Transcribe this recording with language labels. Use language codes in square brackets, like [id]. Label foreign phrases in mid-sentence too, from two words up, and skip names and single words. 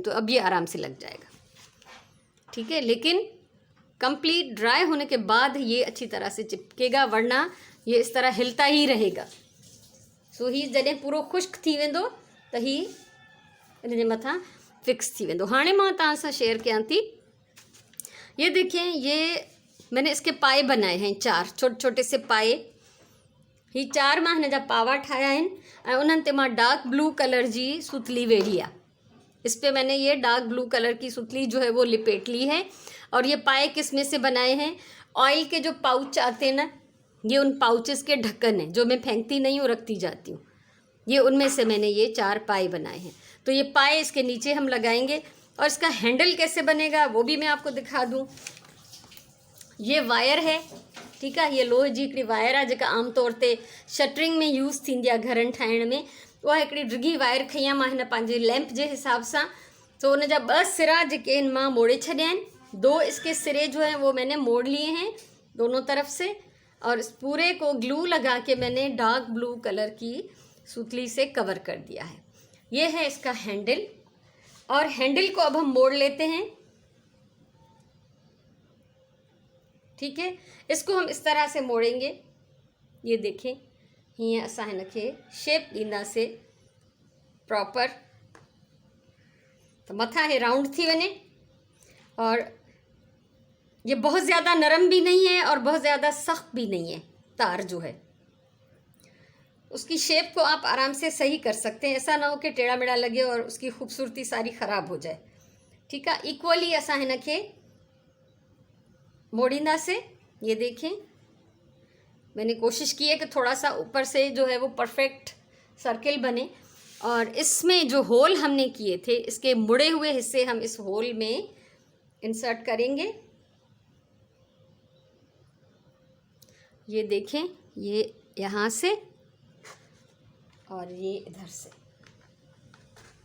[hi] तो अब ये आराम से लग जाएगा। ठीक है, लेकिन [en] complete dry [hi] होने के बाद ये अच्छी तरह से चिपकेगा, वरना ये इस तरह हिलता ही रहेगा। [sd] सो ही जॾहिं पूरो खुश्क थी वेंदो त ही इन जे मथां फिक्स थी वेंदो। हाणे मां तव्हां सां शेयर कयां थी। [hi] ये देखिए, ये मैंने इसके पाए बनाए हैं, 4 छोटे छोटे से पाए। [sd] ही 4 मां हिन जा पावा ठाहिया आहिनि ऐं उन्हनि ते मां [en] dark blue colour [sd] जी सुतली वेड़ी आहे। [hi] इस पे मैंने ये [en] dark blue colour [hi] की सुतली जो है वो लिपेट ली है। और ये पाए किस में से बनाए हैं? ऑयल के जो पाउच आते हैं ना, ये उन पाउचेस के ढक्कन हैं जो मैं फेंकती नहीं हूँ, रखती जाती हूँ। ये उनमें से मैंने ये 4 पाए बनाए हैं। तो ये पाए इसके नीचे हम लगाएंगे। और इसका हैंडल कैसे बनेगा वो भी मैं आपको दिखा दूँ। ये वायर है, ठीक है, [sd] ये लोहे जी हिकिड़ी वायर आहे जेका आमतौर ते शटरिंग में यूज़ थींदी आहे घरनि ठाहिण में। उहा हिकिड़ी डिघी वायर खई आहे मां हिन पंहिंजे लैंप जे हिसाब सां। तो उन जा 2 सिरा जेके आहिनि मां मोड़े छॾिया आहिनि। [hi] 2 इसके सिरे जो हैं वो मैंने मोड़ लिए हैं दोनों तरफ से। और इस पूरे को ग्लू लगा के मैंने [en] dark blue colour [hi] की सुतली से कवर कर दिया है। ये है इसका हैंडल। और हैंडल को अब हम मोड़ लेते हैं। ठीक है, इसको हम इस तरह से मोड़ेंगे। ये देखें, [sd] हीअं असां हिन खे शेप ॾींदासीं प्रॉपर, तो मथां हे राउंड थी वञे। [hi] और ये बहुत ज़्यादा नरम भी नहीं है और बहुत ज़्यादा सख्त भी नहीं है। तार जो है उसकी शेप को आप आराम से सही कर सकते हैं। ऐसा ना हो कि टेढ़ा मेढ़ा लगे और उसकी खूबसूरती सारी ख़राब हो जाए। [sd] ठीक है, इक्वली असां हिन खे मोड़ींदा से। [hi] ये देखें, मैंने कोशिश की है कि थोड़ा सा ऊपर से जो है वो [en] perfect circle [hi] बने। और इसमें जो होल हमने किए थे, इसके मुड़े हुए हिस्से हम इस होल में इंसर्ट करेंगे। ये देखें, ये यहाँ से और ये इधर से।